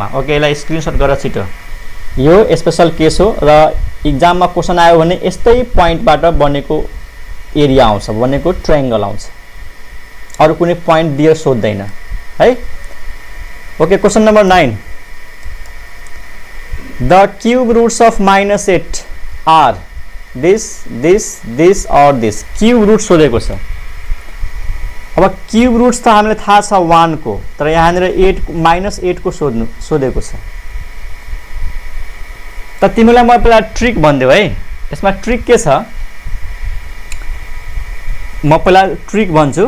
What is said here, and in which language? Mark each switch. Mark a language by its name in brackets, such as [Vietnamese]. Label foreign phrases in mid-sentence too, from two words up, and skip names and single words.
[Nepali] ओके, यसलाई स्क्रिनशट गरेर छिटो। यो [English] special case [Nepali] हो र इक्जाममा क्वेसन आयो भने यस्तै पोइन्टबाट बनेको एरिया आउँछ, बनेको ट्रायंगल आउँछ, अरु कुनै पोइन्ट दिएर सोध्दैन है। [English] Okay, question number 9, the cube roots of -8 are this or this. cube root [Nepali] सोधेको छ। अब [English] cube roots [Nepali] त हामीलाई थाहा छ 1 को, तर यहाँनिर -8 को सोधेको छ। त तिमीलाई म पहिला ट्रिक भनिदेऊ है। यसमा ट्रिक के छ, म पहिला ट्रिक भन्छु।